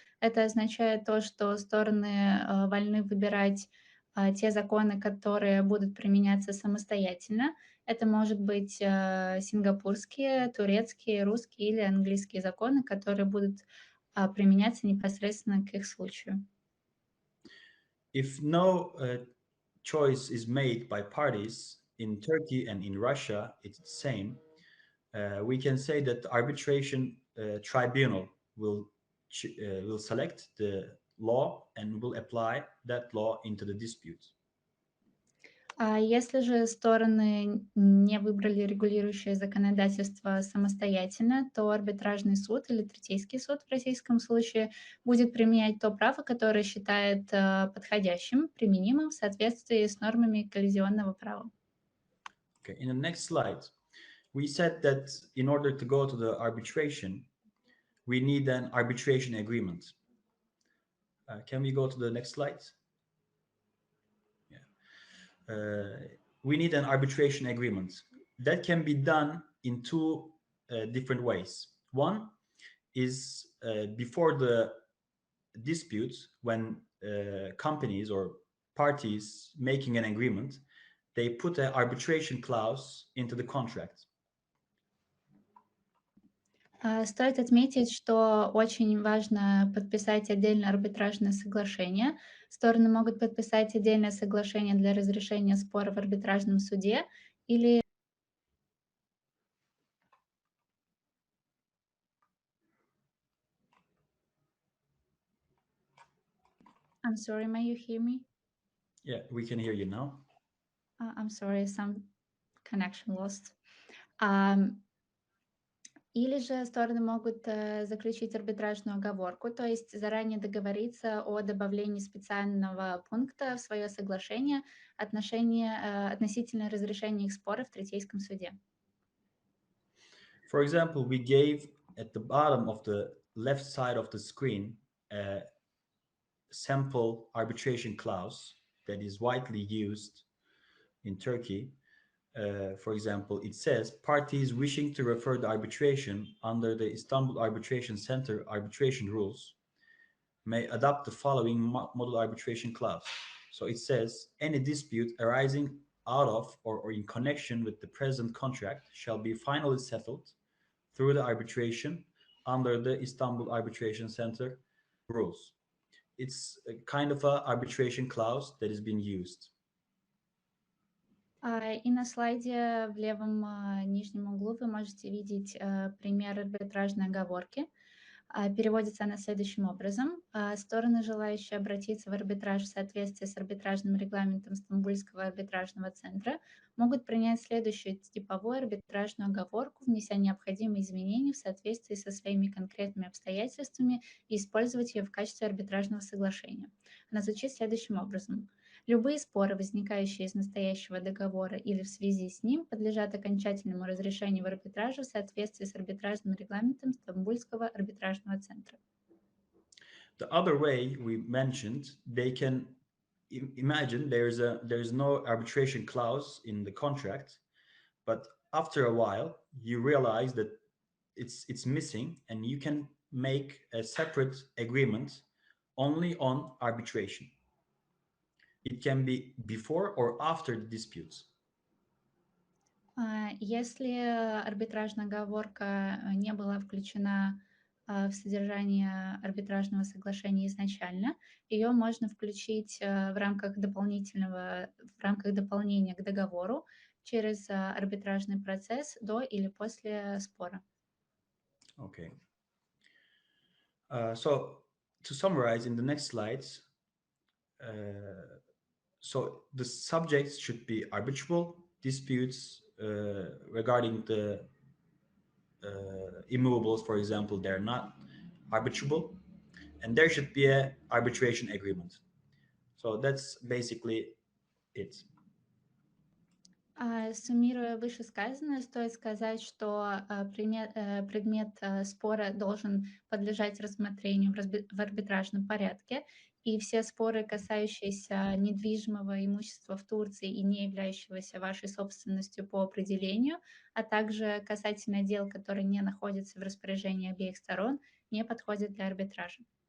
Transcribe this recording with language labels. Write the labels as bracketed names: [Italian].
[Russian] Это означает то, что стороны вольны выбирать те законы, которые будут применяться самостоятельно. Это может быть сингапурские, турецкие, русские или английские законы, которые будут применяться непосредственно к их случаю. [English] If no choice is made by parties in Turkey and in Russia, it's the same. We can say that the arbitration tribunal will select the law and will apply that law into the dispute. [Russian] Если же стороны не выбрали регулирующее законодательство самостоятельно, то арбитражный суд или третейский суд в российском случае будет применять то право, которое считает подходящим, применимым в соответствии с нормами коллизионного права. [English] Okay, in the next slide, we said that in order to go to the arbitration, we need an arbitration agreement. Can we go to the next slide? We need an arbitration agreement. That can be done in two different ways. One is before the dispute, when companies or parties making an agreement, they put an arbitration clause into the contract. [Russian] Стоит отметить, что очень важно подписать отдельное арбитражное соглашение. Стороны могут подписать отдельное соглашение для разрешения спора в арбитражном суде или [English] I'm sorry, may you hear me? Yeah, we can hear you now. I'm sorry, some connection lost. [Russian] Ам, Или же стороны могут заключить арбитражную оговорку, то есть заранее договориться о добавлении специального пункта в свое соглашение относительно разрешения их спора в третейском суде. [English] For example, we gave at the bottom of the left side of the screen a sample arbitration clause that is widely used in Turkey. For example, it says parties wishing to refer the arbitration under the Istanbul Arbitration Center arbitration rules may adopt the following model arbitration clause. So it says any dispute arising out of or in connection with the present contract shall be finally settled through the arbitration under the Istanbul Arbitration Center rules. It's a kind of a arbitration clause that is being used. [Russian] И на слайде в левом нижнем углу вы можете видеть пример арбитражной оговорки. Переводится она следующим образом. Стороны, желающие обратиться в арбитраж в соответствии с арбитражным регламентом Стамбульского арбитражного центра, могут принять следующую типовую арбитражную оговорку, внеся необходимые изменения в соответствии со своими конкретными обстоятельствами и использовать ее в качестве арбитражного соглашения. Она звучит следующим образом. Любые споры, возникающие из настоящего договора или в связи с ним, подлежат окончательному разрешению в арбитраже в соответствии с арбитражным регламентом Стамбульского арбитражного центра. [English] The other way we mentioned, they can imagine there's no arbitration clause in the contract, but after a while you realize that it's missing, and you can make a separate agreement only on arbitration. It can be before or after the disputes. [Russian] Если арбитражная оговорка не была включена в содержание арбитражного соглашения изначально, ее можно включить в рамках дополнения к договору через арбитражный процесс до или после спора. [English] Okay. So to summarize in the next slides, so the subjects should be arbitrable disputes regarding the immovables, for example, they're not arbitrable, and there should be an arbitration agreement. So that's basically it. [Russian] Суммируя вышесказанное, стоит сказать, что предмет спора должен подлежать рассмотрению в арбитражном порядке, и все споры, касающиеся недвижимого имущества в Турции и не являющегося вашей собственностью по определению, а также касательно дел, которые не находятся в распоряжении обеих сторон, не подходят для арбитража.